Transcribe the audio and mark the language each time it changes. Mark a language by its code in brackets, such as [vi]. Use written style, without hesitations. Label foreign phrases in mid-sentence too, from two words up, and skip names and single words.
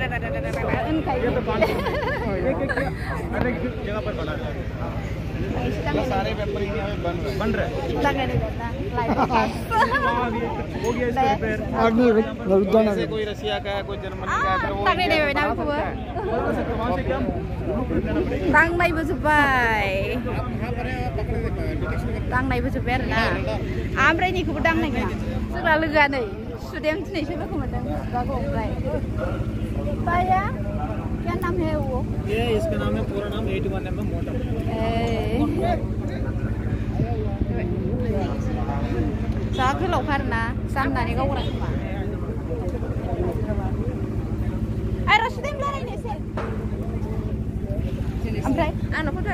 [hi] जगह पर बना है। सारे पेपर बन रहे हैं। हो गया इसका रिपेयर। जैसे कोई रसिया का है, कोई जर्मनी का है, वो [brx] Tangnaibो जोब्बाय आरोना ओमफ्राय निखौबो दांनाय नङा जोंना लोगोआ नै सुदेम दिनैसो लोगो मोनदों गावखौ ओमफ्राय ताया [hi] क्या नाम है वो ये इसका नाम है पूरा नाम 81 mm मोटर [brx] जा गोलावखा आरोना जामनानै गावग्रा खोमा आरो सुदेम रायलायनो एसे ओमफ्राय आंना फट'आ